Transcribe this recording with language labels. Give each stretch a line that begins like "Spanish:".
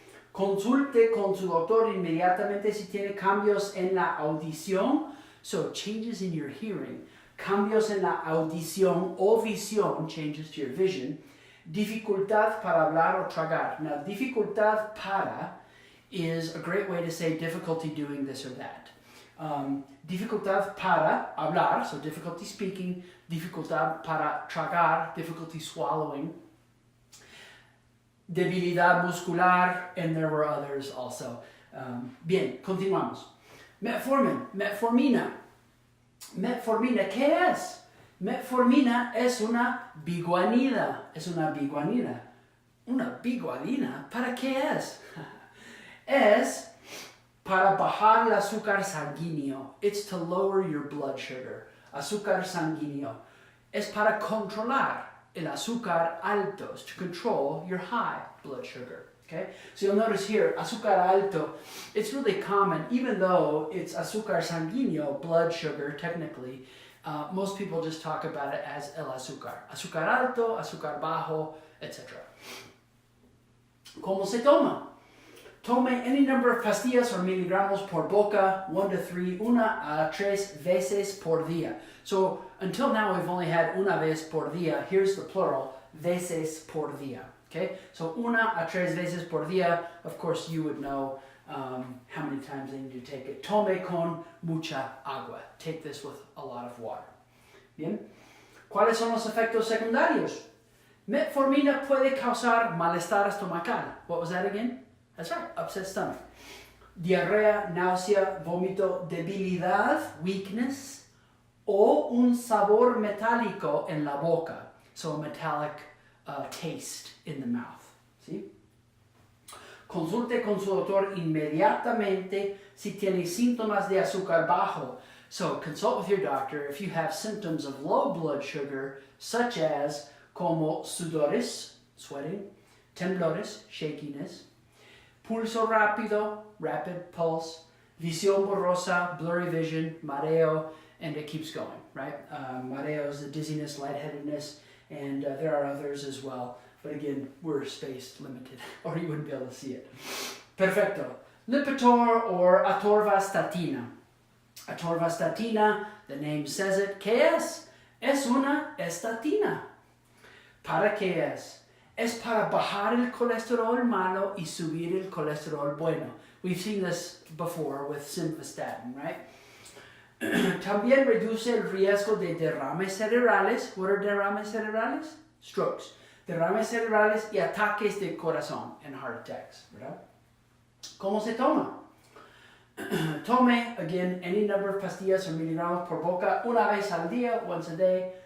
Spanish: Consulte con su doctor inmediatamente si tiene cambios en la audición,
English: so changes in your hearing,
Spanish: cambios en la audición o visión,
English: changes to your vision,
Spanish: dificultad para hablar o tragar.
English: Now,
Spanish: dificultad para
English: is a great way to say difficulty doing this or that.
Spanish: Dificultad para hablar,
English: so difficulty speaking,
Spanish: dificultad para tragar,
English: difficulty swallowing,
Spanish: debilidad muscular,
English: and there were others also.
Spanish: Bien, continuamos. Metformin, metformina. Metformina, ¿qué es? Metformina es una biguanida. Es una biguanida. ¿Una biguanida? ¿Para qué es? Es para bajar el azúcar sanguíneo.
English: It's to lower your blood sugar.
Spanish: Azúcar sanguíneo. Es para controlar el azúcar alto.
English: It's to control your high blood sugar. Okay? So you'll notice here,
Spanish: azúcar alto,
English: it's really common, even though it's
Spanish: azúcar sanguíneo,
English: blood sugar, technically, most people just talk about it as
Spanish: el azúcar. Azúcar alto, azúcar bajo, etc. ¿Cómo se toma? Tome
English: any number of
Spanish: pastillas or miligramos por boca,
English: 1 to 3,
Spanish: 1 a 3 veces por día.
English: So until now we've only had
Spanish: una vez por día.
English: Here's the plural,
Spanish: veces por día. Okay, so 1 a 3 veces por día.
English: Of course, you would know how many times they need to take it.
Spanish: Tome con mucha agua.
English: Take this with a lot of water.
Spanish: Bien. ¿Cuáles son los efectos secundarios? Metformina puede causar malestar estomacal.
English: What was that again? That's right, upset stomach.
Spanish: Diarrea, náusea, vómito, debilidad,
English: weakness,
Spanish: o un sabor metálico en la boca.
English: So a metallic taste in the mouth.
Spanish: ¿Sí? Consulte con su doctor inmediatamente si tiene síntomas de azúcar bajo.
English: So consult with your doctor if you have symptoms of low blood sugar, such as
Spanish: como sudores,
English: sweating,
Spanish: temblores,
English: shakiness,
Spanish: pulso rápido,
English: rapid pulse,
Spanish: visión borrosa,
English: blurry vision,
Spanish: mareo,
English: and it keeps going, right?
Spanish: Mareo
English: is the dizziness, lightheadedness, and there are others as well. But again, we're space limited, or you wouldn't be able to see it.
Spanish: Perfecto.
English: Lipitor or Atorvastatina. Atorvastatina, the name says it.
Spanish: ¿Qué es? Es una estatina. ¿Para qué es? Es para bajar el colesterol malo y subir el colesterol bueno.
English: We've seen this before with Simvastatin, right?
Spanish: También reduce el riesgo de derrames cerebrales.
English: What are
Spanish: derrames cerebrales?
English: Strokes.
Spanish: Derrames cerebrales y ataques de corazón
English: and heart attacks,
Spanish: ¿verdad? ¿Cómo se toma? Tome,
English: again, any number of
Spanish: pastillas or miligramos por boca una vez al día,
English: once a day.